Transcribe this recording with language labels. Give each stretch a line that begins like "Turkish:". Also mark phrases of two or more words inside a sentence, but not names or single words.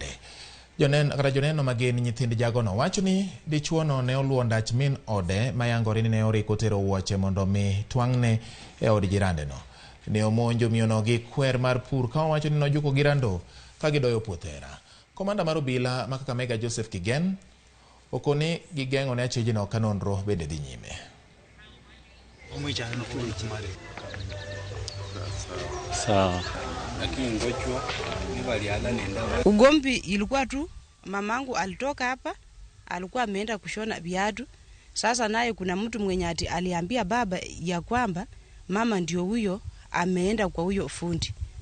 Luo (Kenya and Tanzania): Joneno mageni nyithind jagono wacho ni dichuono ne oluwo ndach min ode mayangore ni ne oriko tero wuoche mondo mi twang'ne e od jirandeno. Ne omonjo miyono gi kwer mar pur ka wacho ni nojuko girando ka gidoyo puothera. Komanda mar obila ma Kakamega Joseph Kigen okoni gigeng'o ne achijno ka nonro bende dhi nyime.
Swahili: Sawa. Ugomvi ilikuwa tu mamangu alitoka hapa, alikuwa ameenda kushona viatu. Sasa naye kuna mtu mwenye aliambia baba ya kwamba mama ndio huyo ameenda kwa huyo fundi.